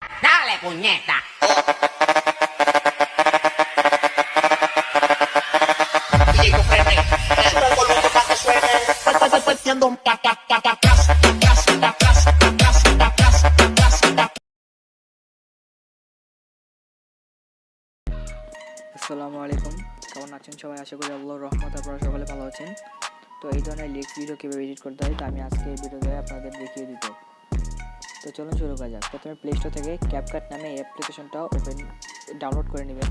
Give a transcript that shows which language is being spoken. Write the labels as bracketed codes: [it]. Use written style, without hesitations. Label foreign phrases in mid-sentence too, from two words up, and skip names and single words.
[es] Dale, puñeta. DJ, comprende. Sube el volumen para que suene. Haciendo un ta ta ta ta tas, tas, ta tas, ta tas, ta tas, ta tas, ta. [ar] السلام عليكم, [bn] কেমন আছেন সবাই? আশা করি আল্লাহর রহমতে আপনারা সকলে ভালো আছেন। তো এই ধরনের [en] lyrics video [bn] কীভাবে এডিট করতে হয়, তো আমি আজকে এই ভিডিওতে আপনাদের দেখিয়ে দিব। তো চলুন শুরু করা যাক। প্রথমে প্লে স্টোর থেকে ক্যাপকাট নামে এই অ্যাপ্লিকেশনটা ডাউনলোড করে নেবেন।